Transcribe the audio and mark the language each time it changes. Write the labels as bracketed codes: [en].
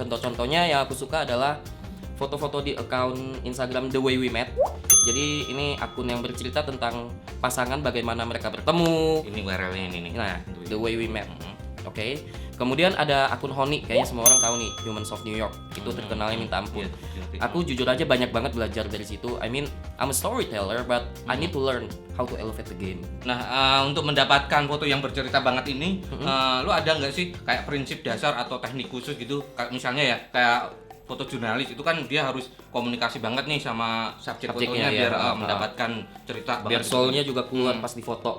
[id] Contoh-contohnya yang aku suka adalah foto-foto di account Instagram The Way We Met. Jadi ini akun yang bercerita tentang pasangan bagaimana mereka bertemu. Ini URL-nya ini nih. Nah, The Way We Met. Oke. Kemudian ada akun Honey, kayaknya semua orang tahu nih, Humans of New York. Itu terkenalnya minta ampun. Aku jujur aja banyak banget belajar dari situ. [en] I mean, I'm a storyteller, but I need to learn how to elevate the game. [id] Nah, untuk mendapatkan foto yang bercerita banget ini, lu ada nggak sih kayak prinsip dasar atau teknik khusus gitu? Kayak misalnya ya, kayak foto jurnalis itu kan dia harus komunikasi banget nih sama subjek fotonya Subjeknya, ya. biar mendapatkan cerita Biar banget. soulnya juga keluar pas difoto.